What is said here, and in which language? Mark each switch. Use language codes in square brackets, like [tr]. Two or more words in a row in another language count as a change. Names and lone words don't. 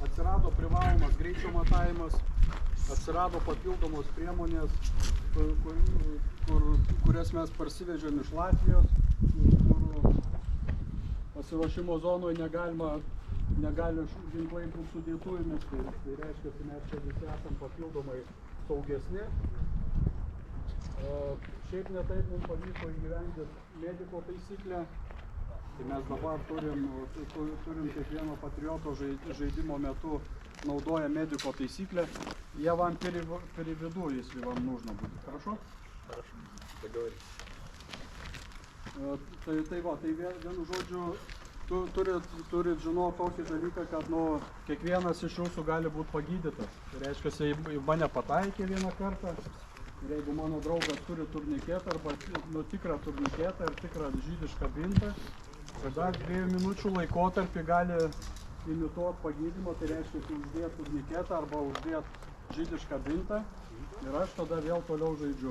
[lt] atsirado privalomas greičio matavimas, atsirado papildomos priemonės, kurias mes parsivežėm iš Latvijos, kur pasiruošimo zonoje negali ginklai būti su dėtuvėmis, tai reiškia, kad mes čia visi esam papildomai saugesni. Šiaip ne taip mums pavyko įgyvendinti mediko taisyklę, tai mes dabar turim kiekvieno patrioto žaidimo metu naudoja mediko taisyklę. [ru] Я вам переведу, если вам нужно будет. Хорошо? Хорошо. Договорились. [lt] Tai vienu žodžiu, turit žinoti tokį dalyką, kad kiekvienas iš jūsų gali būti pagydytas. Tai reiškia, jei mane pataikė vieną kartą, ir jeigu mano draugas turi turniketą arba tikrą turniketą ir tikrą žydišką bintą, tada 2 minučių laikotarpį gali imituoti pagydymą, tai reiškia, uždėti turniketą arba uždėti žydišką bintą ir aš tada vėl toliau žaidžiu.